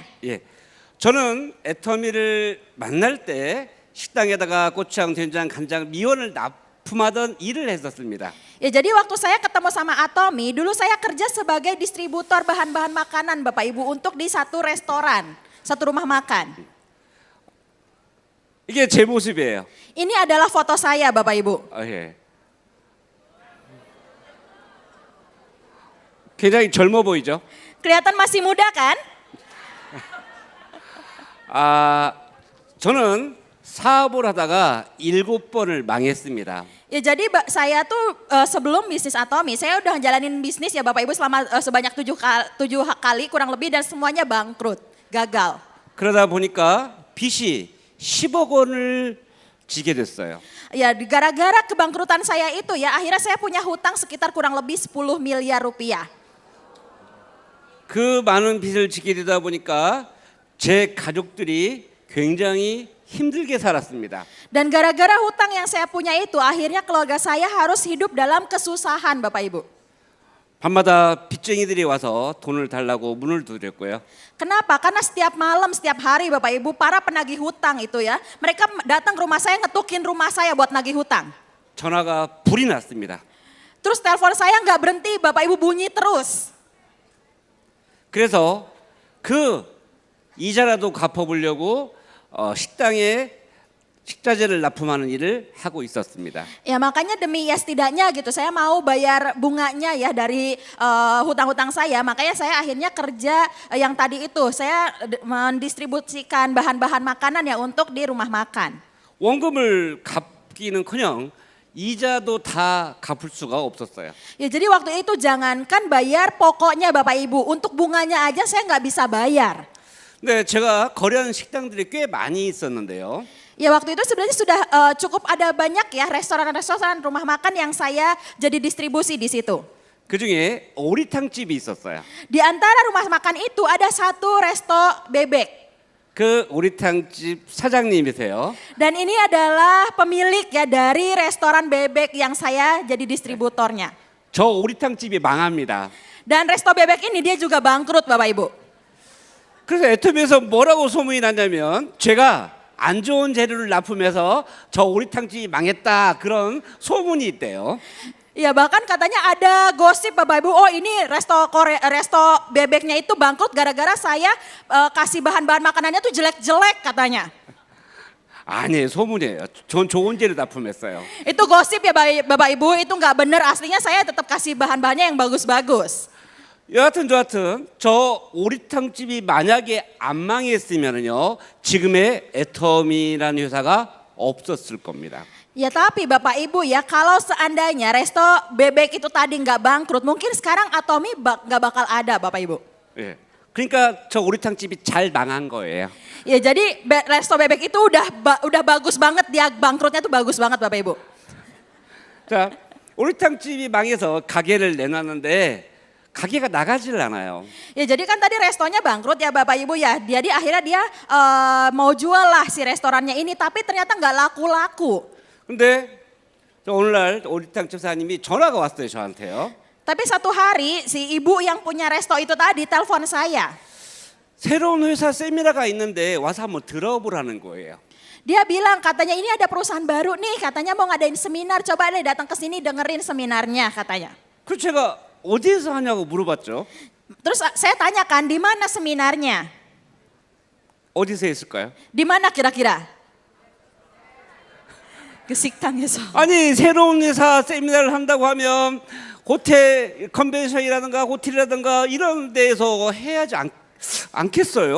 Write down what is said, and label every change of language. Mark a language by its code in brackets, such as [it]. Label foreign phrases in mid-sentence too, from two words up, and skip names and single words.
[ko] 예, 저는 애터미를 만날 때 식당에다가 고추장, 된장, 간장, 미원을 납품하던 일을 했었습니다. [id] Ya jadi waktu saya ketemu sama Atomy, dulu saya kerja sebagai distributor bahan-bahan makanan Bapak Ibu untuk di satu restoran, satu rumah makan. [ko] 이게 제 모습이에요. [id] Ini adalah foto saya Bapak Ibu. [ko] 예. 굉장히 젊어 보이죠? [id] Kelihatan masih muda kan? [ko] 저는 사업을 하다가 7번을 망했습니다. [id] Ya jadi saya tuh sebelum bisnis Atomi, saya udah jalanin bisnis ya Bapak Ibu selama sebanyak 7 kali kurang lebih dan semuanya bangkrut, gagal. [ko] 그러다 보니까 빚이 10억 원을 지게 됐어요. [id] Ya gara-gara kebangkrutan saya itu ya akhirnya saya punya hutang sekitar kurang lebih 10 miliar rupiah. [ko] 그 많은 빚을 지게 되다 보니까 제 가족들이 굉장히 힘들게 살았습니다. [id] Dan gara-gara hutang yang saya punya itu akhirnya keluarga saya harus hidup dalam kesusahan Bapak Ibu. [ko] 밤마다 빚쟁이들이 와서 돈을 달라고 문을 두드렸고요. [id] Kenapa? Karena setiap malam, setiap hari Bapak Ibu para penagih hutang itu ya. Mereka datang ke rumah saya ngetukin rumah saya buat nagih hutang. [ko] 전화가 불이 났습니다. [id] Terus telepon saya nggak berhenti Bapak Ibu bunyi terus. [ko] 그래서 그 이자라도 갚아보려고 식당에 식자재를 납품하는 일을 하고 있었습니다. [id] Ya makanya demi ya setidaknya gitu saya mau bayar bunganya ya dari hutang-hutang saya. Makanya saya akhirnya kerja yang tadi itu saya mendistribusikan bahan-bahan makanan ya untuk di rumah makan. [ko] 원금을 갚기는커녕 이자도 다 갚을 수가 없었어요. [id] Ya jadi waktu itu jangankan bayar pokoknya Bapak Ibu, untuk bunganya aja saya nggak bisa bayar. [ko] 네, 제가 거래한 식당들이 꽤 많이 있었는데요. [id] Ya waktu itu sebenarnya sudah cukup ada banyak ya restoran-restoran rumah makan yang saya jadi distribusi di situ. [ko] 그 중에 오리탕집이 있었어요. [id] Di antara rumah makan itu ada satu resto bebek. [ko] 그 오리탕집 사장님이세요. [id] Dan ini adalah pemilik ya dari restoran bebek yang saya jadi distributornya. [ko] 저 오리탕집이 망합니다. [id] Dan resto bebek ini dia juga bangkrut Bapak Ibu. [ko] 그래서 애터미에서 뭐라고 소문이 났냐면 제가 안 좋은 재료를 납품해서 저 오리탕집이 망했다 그런 소문이 있대요. [id] Ya bahkan katanya ada gosip Bapak Ibu, oh ini resto bebeknya itu bangkrut gara-gara saya kasih bahan-bahan makanannya tuh jelek-jelek katanya. [ko] 아니 소문이에요. 전 좋은 재료 납품했어요. [id] Itu gosip ya Bapak Ibu, itu nggak benar, aslinya saya tetap kasih bahan-bahannya yang bagus-bagus. [ko] 여하튼 저 오리탕집이 만약에 안 망했으면요 지금의 애터미라는 회사가 없었을 겁니다. [id] Ya tapi Bapak Ibu ya kalau seandainya resto bebek itu tadi nggak bangkrut, mungkin sekarang Atomi nggak bakal ada Bapak Ibu. [ko] 예. 그러니까 저 오리탕집이 잘 망한 거예요. [id] Ya jadi resto bebek itu udah bagus banget, dia bangkrutnya tuh bagus banget Bapak Ibu. [ko] 자, 오리탕집이 망해서 가게를 내놨는데 가게가 나가질 않아요. [id] Ya jadi kan tadi restonya bangkrut ya Bapak Ibu ya. Jadi akhirnya dia mau jual lah si restorannya ini, tapi ternyata nggak laku-laku. [ko] 근데 오늘날 오리탕집 사장님이 전화가 왔어요 저한테요. [id] Tapi satu hari si ibu yang punya resto itu tadi telepon saya. [ko] 새로운 회사 세미나가 있는데 와서 한번 들어보라는 거예요. [id] Dia bilang katanya ini ada perusahaan baru nih, katanya mau ngadain seminar, coba deh datang ke sini dengerin seminarnya katanya. [ko] 그래서 제가 어디에서 하냐고 물어봤죠. [id] Terus saya tanyakan di mana seminarnya? [ko] 어디서 했을까요? [id] Di mana kira-kira? [ko] Kesik당에서. 아니 새로운 회사 세미나를 한다고 하면 호텔 컨벤션이라든가 호텔이라든가 이런 데에서 해야지 않겠어요?